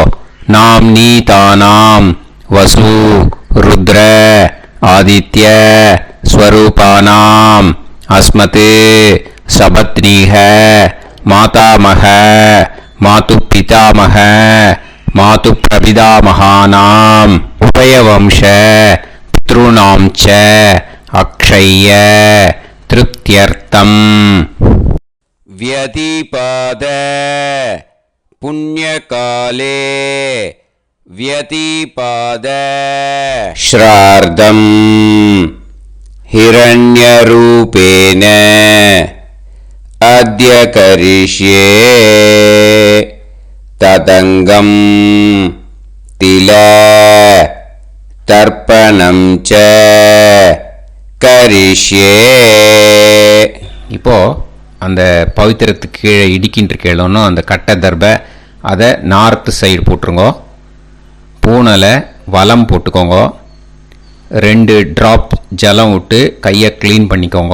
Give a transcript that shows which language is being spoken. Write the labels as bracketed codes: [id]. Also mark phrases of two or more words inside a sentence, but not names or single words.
[sa] नाम् नी तानाम् वसु रुद्र आदित्य स्वरूपाणाम् अस्मत् सपत्नीक मातामह मातु पितामह मातु प्रपितामहानाम् उभयवंश पितॄणाम् च अक्षय्य तृप्त्यर्थम् व्यतिपाद पुण्यकाले व्यतिपाद श्रार्धम् हिरण्यरूपेण अद्य करिष्ये तदङ्गम् तिल तर्पणं च करिष्ये. [ta] இப்போ அந்த பவித்திரத்துக்கு கீழே இடிக்கின்ற கேளோன்னு அந்த கட்டை தர்பை அதை நார்த்து சைடு போட்டுருங்க. பூனலை வலம் போட்டுக்கோங்க. 2 ட்ராப் ஜலம் விட்டு கையை க்ளீன் பண்ணிக்கோங்க.